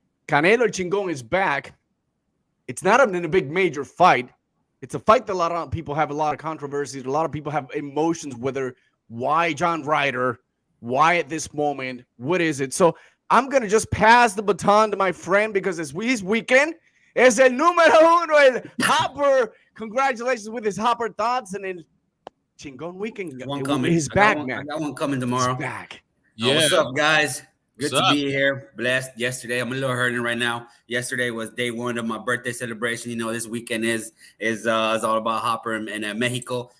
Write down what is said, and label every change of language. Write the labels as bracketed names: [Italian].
[English] Canelo Chingon is back. It's not in a big major fight. It's a fight that a lot of people have a lot of controversies. A lot of people have emotions, why John Ryder, why at this moment, what is it? So I'm going to just pass the baton to my friend because it's his weekend. [Spanish] Es el número uno, el Hopper. [English] Congratulations with his Hopper thoughts. And then Chingon weekend. One coming. He's back, man. I got one coming tomorrow. He's back. Yeah. What's up, guys? Good What's to be here. Blessed. Yesterday, I'm a little hurting right now. Yesterday was day one of my birthday celebration. This weekend is all about Hopper and Mexico.